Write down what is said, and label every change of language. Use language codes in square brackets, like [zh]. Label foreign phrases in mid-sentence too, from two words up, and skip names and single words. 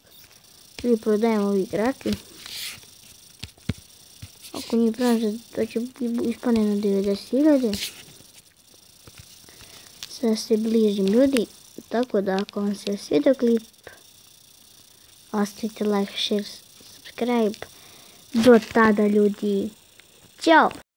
[sr] Ljudi, prodajem ovi igrači. Ako njih pronađe, to će ispane na 90.000. Sad se bližim ljudi, tako da ako vam se svidio klip, ostavite [en] like, share, subscribe. [sr] Do tada ljudi, ćao!